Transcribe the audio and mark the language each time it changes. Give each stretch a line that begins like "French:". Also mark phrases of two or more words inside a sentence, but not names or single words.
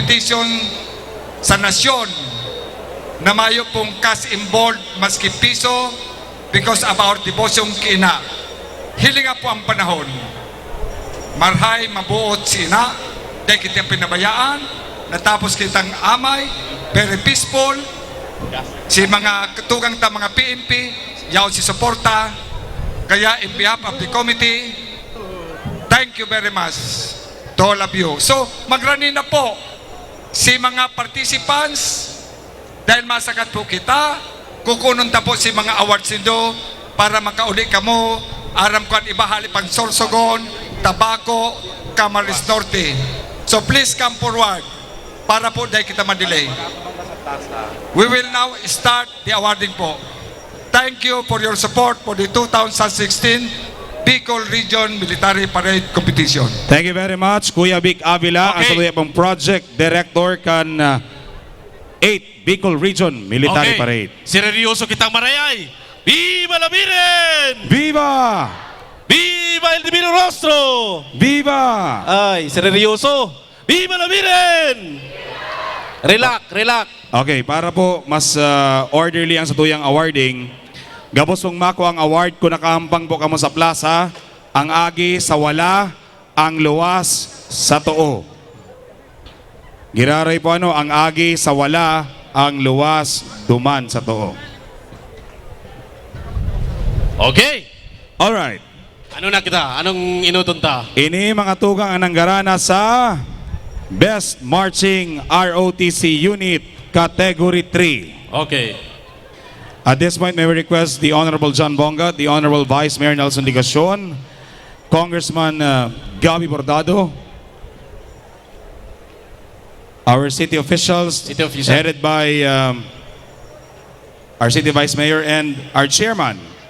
Bikol: foundation sa nasyon na mayo pong
English: cash involved
Bikol: maski piso
English: because of our devotion
Bikol: kina. Hilinga po ang panahon. Marhay mabuot sina, dahil kita pinabayaan, natapos kitang amay,
English: very peaceful,
Bikol: si mga tugang ta mga PNP, yaw si suporta, kaya
English: in behalf of the committee, thank you very much to all of you.
Bikol: So, magrani na po si mga participants, dahil masagat po kita, kukunon ta po si mga awards nindo para makauli ka mo, aram ko ang ibahali pang Sorsogon, Tabaco, Camarines Norte.
English: So please come forward
Bikol: para po dahil kita ma-delay.
English: We will now start the awarding po. Thank you for your support for the 2016 Bicol Region Military Parade Competition. Thank you very much,
Bikol: Kuya Vic Avila, ang saluya pong
English: Project Director
Bikol: kan 8 Bicol Region Military Parade. Seryoso kitang marayay.
Spanish: Viva la Virgen! Viva! Viva el Divino Rostro! Viva!
Bikol: Ay, seryoso.
Spanish: Viva la Virgen!
English: Relax, relax.
Bikol: Okay, para po mas orderly ang satuyang awarding, gabos pong mako ang award kung nakahampang po kamo sa plaza, ang agi sa wala, ang luwas sa too. Giraray po ano, ang agi sa wala, ang luwas duman sa too.
English: Okay. All right.
Bikol: Ano na kita? Anong inutunta? Ini mga tugang ang nanggarana sa Best Marching ROTC Unit Category 3.
English: Okay. At this point, may we request the Honorable John Bonga, the Honorable Vice Mayor Nelson Ligacion, Congressman Gabi Bordado, our city officials, headed by our city Vice Mayor and our chairman.